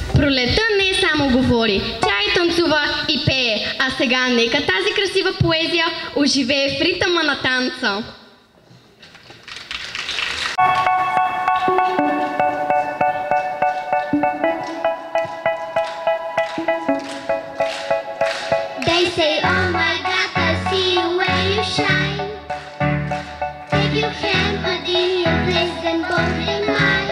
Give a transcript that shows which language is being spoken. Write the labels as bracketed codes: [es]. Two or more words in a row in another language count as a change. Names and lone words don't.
[bg] Пролетта не само говори, тя и танцува и пее. А сега нека тази красива поезия оживее в ритъма на танца. [en] They say, oh my God, I see you where you shine. Take your hand, but in your place, then both in mine.